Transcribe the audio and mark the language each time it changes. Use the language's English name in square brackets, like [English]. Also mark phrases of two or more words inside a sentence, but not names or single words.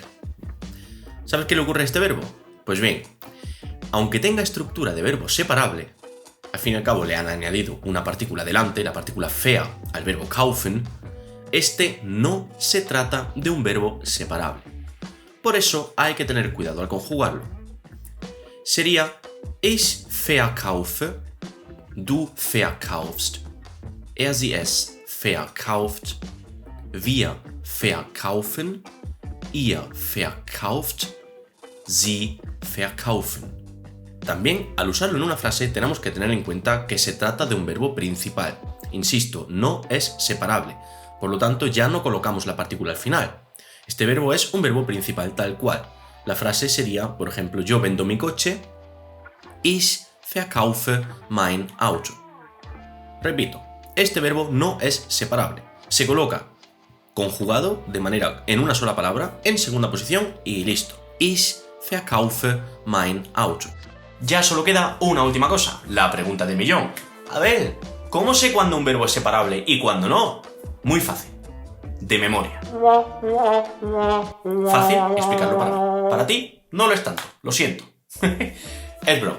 [Spanish] ¿Sabes qué le ocurre a este verbo? Pues bien, aunque tenga estructura de verbo separable, al fin y al cabo le han añadido una partícula delante, la partícula ver, al verbo kaufen, este no se trata de un verbo separable. Por eso hay que tener cuidado al conjugarlo. [German] Sería ich verkaufe, du verkaufst, sie es verkauft, wir verkaufen, ihr verkauft, sie verkaufen. [Spanish] También, al usarlo en una frase, tenemos que tener en cuenta que se trata de un verbo principal. Insisto, no es separable. Por lo tanto, ya no colocamos la partícula al final. Este verbo es un verbo principal tal cual. La frase sería, por ejemplo, yo vendo mi coche, [German] ich verkaufe mein Auto. [Spanish] Repito, este verbo no es separable. Se coloca conjugado de manera en una sola palabra, en segunda posición y listo. [German] Ich verkaufe mein Auto. [Spanish] Ya solo queda una última cosa, la pregunta del millón. A ver, ¿cómo sé cuándo un verbo es separable y cuándo no? Muy fácil. De memoria. Fácil explicarlo para mí. Para ti no lo es tanto, lo siento. Es broma.